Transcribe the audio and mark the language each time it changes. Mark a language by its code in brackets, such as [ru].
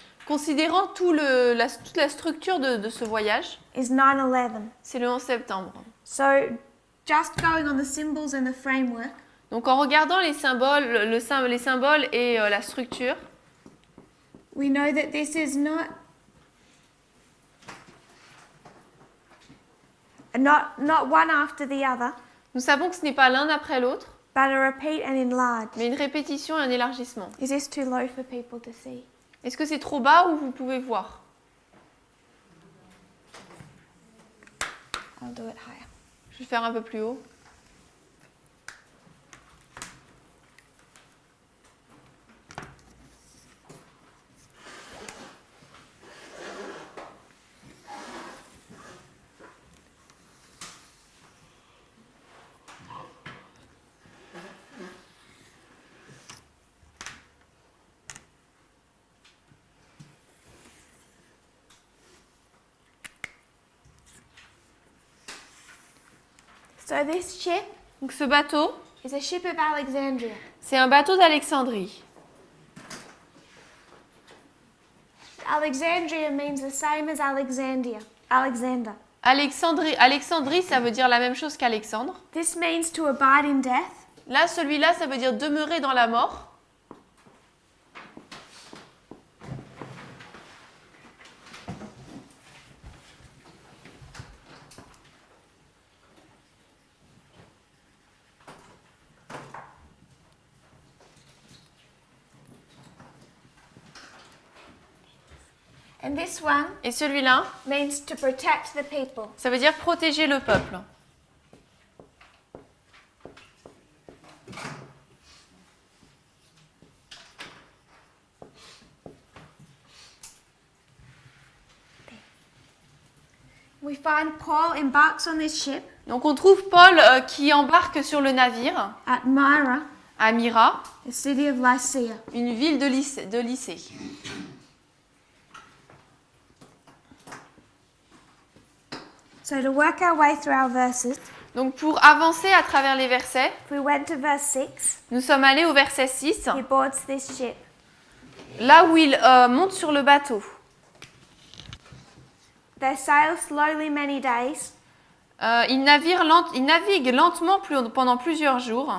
[fr] considérant toute la structure de ce voyage, [en] is 9/11. [fr] c'est le 11 septembre. [en] So just going on the symbols and the framework, [fr] Donc en regardant les symboles, les symboles et la structure, [en] we know that this is not one after the other, [fr] nous savons que ce n'est pas l'un après l'autre, [en] but a repeat and enlarge. [fr] mais une répétition et un élargissement. [en] Is this too low for people to see? [fr] Est-ce que c'est trop bas ou vous pouvez voir? [en] I'll do it higher. [fr] Je vais faire un peu plus haut. [en] So this ship [fr] Donc ce bateau, [en] is a ship of Alexandria. [fr] c'est un bateau d'Alexandrie. [en] Alexandria means the same as Alexander. [fr] Alexandrie, ça veut dire la même chose qu'Alexandre. [en] This means to abide in death. [fr] Là, celui-là, ça veut dire demeurer dans la mort. [en] And this one [fr] Et celui-là, [en] means to protect the people. [fr] ça veut dire protéger le peuple. [en] We find Paul embarks on this ship [fr] Donc on trouve Paul qui embarque sur le navire [en] at Myra, [fr] à Myra, [en] the city of Lycia. [fr] une ville de Lycée. [en] So to work our way through our verses, [fr] Donc pour avancer à travers les versets, [en] if we went to verse 6, [fr] nous sommes allés au verset 6, [en] he boards this ship. [fr] là où il monte sur le bateau. [en] They sail slowly many days, [fr] Il navigue lentement pendant plusieurs jours